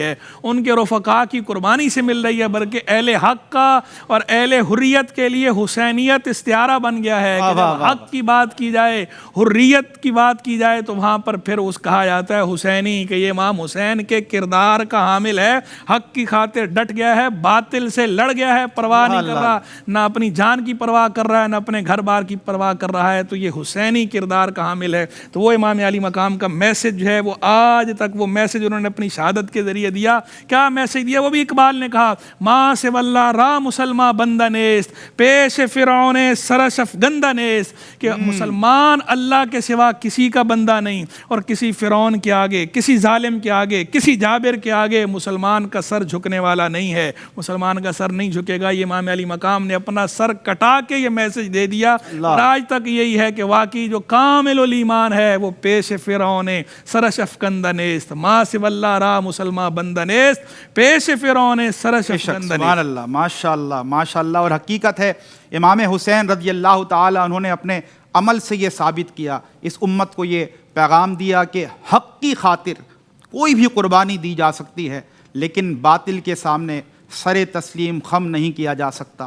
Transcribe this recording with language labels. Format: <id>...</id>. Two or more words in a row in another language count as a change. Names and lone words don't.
<ur>ہے، ان کے رفقا کی قربانی سے مل رہی ہے، بلکہ اہل حق کا اور اہل حریت کے لیے حسینیت استعارہ بن گیا ہے کہ جب حق کی بات کی جائے، حریت کی بات کی جائے تو وہاں پر پھر اس کہا جاتا ہے حسینی، کہ یہ امام حسین کے کردار کا حامل ہے، حق کی خاطر ڈٹ گیا ہے، باطل سے لڑ گیا ہے، پرواہ نہیں کر رہا، نہ اپنی جان کی پرواہ کر رہا ہے، نہ اپنے گھر بار کی پرواہ کر رہا ہے، تو یہ حسینی کردار کا حامل ہے۔ تو وہ امام علی مقام کا میسج جو ہے وہ آج تک وہ میسج انہوں نے اپنی شہادت کے ذریعے دیا۔ کیا میسج دیا؟ وہ بھی اقبال نے کہا،</ur> <fa>ماں سے واللہ را مسلمہ بندہ نیست، پیش فرعون سرشف گندہ نیست،</fa> <ur>کہ مسلمان اللہ کے سوا کسی کا بندہ نہیں، اور کسی فرعون کے آگے، کسی ظالم کے آگے، کسی جابر کے آگے مسلمان کا سر جھکنے والا نہیں ہے، مسلمان کا سر نہیں جھکے گا۔ یہ امام علی مقام نے اپنا سر کٹا کے یہ میسج دے دیا، اور آج تک یہی ہے کہ واقعی جو کامل الایمان ہے وہ</ur> <fa>پیش فرعون سرش افکندہ نیست، ما سوی اللہ را مسلمہ بندہ نیست، پیش فرعون سرش افکندہ نیست۔</fa> <ar>سبحان اللہ، ماشاء اللہ ماشاء اللہ۔</ar> <ur>اور حقیقت ہے امام حسین</ur> <ar>رضی اللہ تعالیٰ</ar> <ur>انہوں نے اپنے عمل سے یہ ثابت کیا، اس امت کو یہ پیغام دیا کہ حق کی خاطر کوئی بھی قربانی دی جا سکتی ہے، لیکن باطل کے سامنے سر تسلیم خم نہیں کیا جا سکتا۔</ur>